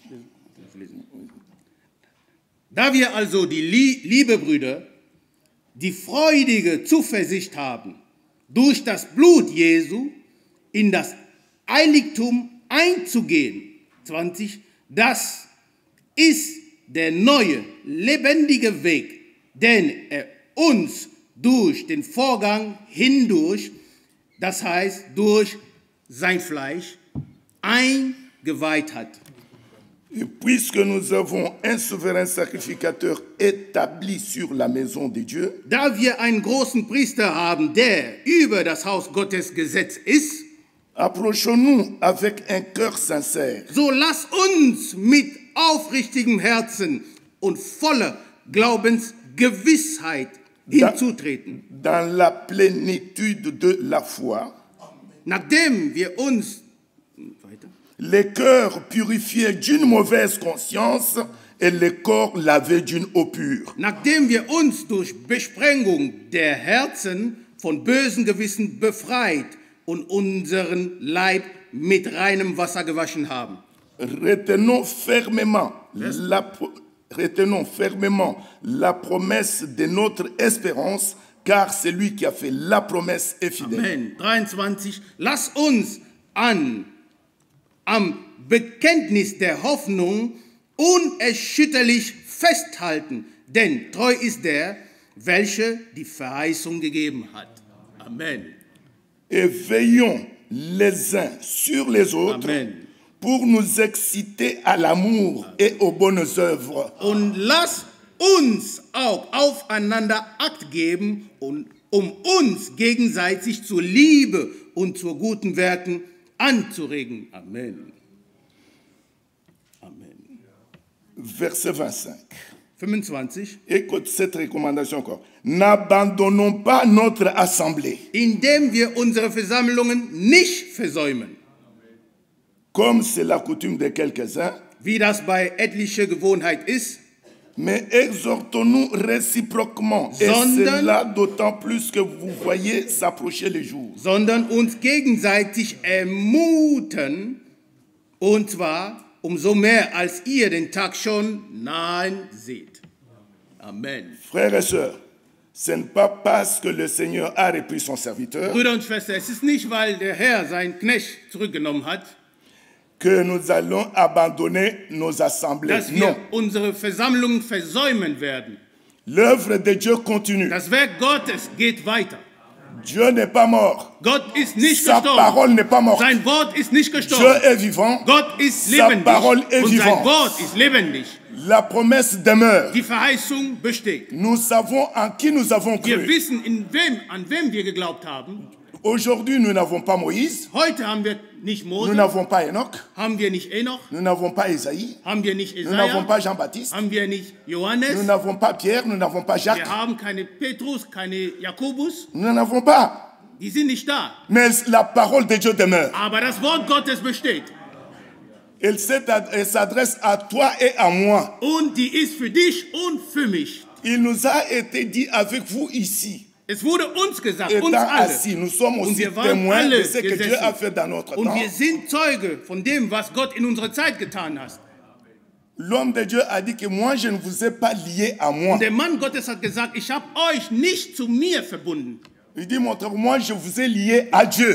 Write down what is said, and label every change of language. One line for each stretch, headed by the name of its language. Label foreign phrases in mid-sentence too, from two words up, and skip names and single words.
German: Da wir also die liebe Brüder, die freudige Zuversicht haben, durch das Blut Jesu in das Heiligtum einzugehen, 20, das ist der neue, lebendige Weg, den er uns durch den Vorgang hindurch, das heißt durch sein Fleisch, eingeweiht hat.
French: Et puisque nous avons un souverain sacrificateur établi sur la maison de Dieu,
German: Da wir einen großen Priester haben, der über das Haus Gottes gesetzt ist,
French: approchons-nous avec un cœur sincère,
German: so lass uns mit aufrichtigem Herzen und voller Glaubensgewissheit hinzutreten.
French: dans la plénitude de la foi,
German: Nachdem wir uns
French: les cœurs purifiés d'une mauvaise conscience et les corps lavés d'une eau pure.
German: Nachdem wir uns durch Besprengung der Herzen von bösen Gewissen befreit und unseren Leib mit reinem Wasser gewaschen haben.
French: Retenons fermement la promesse de notre espérance, car celui qui a fait la promesse est fidèle. Amen. 23.
German: Lass uns an am Bekenntnis der Hoffnung unerschütterlich festhalten, denn treu ist der, welcher die Verheißung gegeben hat. Amen.
French: Et veillons les uns sur les autres Amen. pour nous exciter à l'amour et aux bonnes œuvres.
German: Und lass uns auch aufeinander Acht geben, um uns gegenseitig zur Liebe und zu guten Werken anzuregen. Amen. Amen.
French: Verset 25. 25. Écoute cette recommandation encore. N'abandonnons pas notre assemblée,
German: Indem wir unsere Versammlungen nicht versäumen,
French: comme c'est la coutume de quelques-uns,
German: wie das bei etlicher Gewohnheit ist,
French: mais exhortons-nous réciproquement, et
German: Sondern-
French: cela d'autant plus que vous voyez s'approcher les jours.
German: sondern uns gegenseitig ermuten, und zwar umso mehr, als ihr den Tag schon nahen seht. Amen.
French: Frères et sœurs, ce n'est pas parce que le Seigneur a repris son serviteur
German: Brüder und Schwestern, es ist nicht, weil der Herr seinen Knecht zurückgenommen hat,
French: que nous allons abandonner nos assemblées.
German: dass wir
French: Non,
German: unsere Versammlungen versäumen werden.
French: l'œuvre de Dieu continue.
German: Das Werk Gottes geht weiter.
French: Dieu n'est pas mort.
German: Gott ist nicht
French: Sa
German: gestorben.
French: parole n'est pas morte.
German: Sein Wort ist nicht
French: Dieu
German: gestorben.
French: est vivant.
German: Gott ist
French: Sa
German: lebendig.
French: parole est
German: Und sein
French: vivante.
German: Wort ist lebendig.
French: La promesse demeure.
German: Die Verheißung besteht.
French: Nous savons en qui nous avons
German: Wir
French: cru.
German: wissen, an wem wir geglaubt haben.
French: Aujourd'hui, nous n'avons pas Moïse,
German: Heute haben wir nicht
French: nous
German: Mose,
French: n'avons pas Enoch,
German: haben wir nicht Enoch,
French: nous n'avons pas Isaïe,
German: haben wir nicht
French: nous n'avons
German: Jesaja,
French: pas Jean-Baptiste,
German: haben wir nicht
French: nous
German: Johannes,
French: n'avons pas Pierre, nous n'avons pas Jacques,
German: wir haben keine Petrus, keine Jakobus,
French: nous n'en avons pas.
German: die sind nicht da.
French: Mais la parole de Dieu demeure.
German: Aber das Wort Gottes besteht.
French: Elle s'adresse à toi et à moi.
German: Und die ist für dich und für mich.
French: Il nous a été dit avec vous ici,
German: Es wurde uns gesagt, uns
French: étant
German: alle.
French: assis, nous sommes
German: Und
French: aussi
German: wir waren
French: témoins
German: alle
French: de ce que Dieu a fait
German: gesessen.
French: dans notre
German: Und
French: temps.
German: wir sind Zeuge von dem, was Gott in unserer Zeit getan hat.
French: L'homme de Dieu a dit que moi, je ne vous ai pas lié à moi.
German: Und der Mann Gottes hat gesagt, ich habe euch nicht zu mir verbunden.
French: Il dit, mon frère, moi, je vous ai lié à Dieu.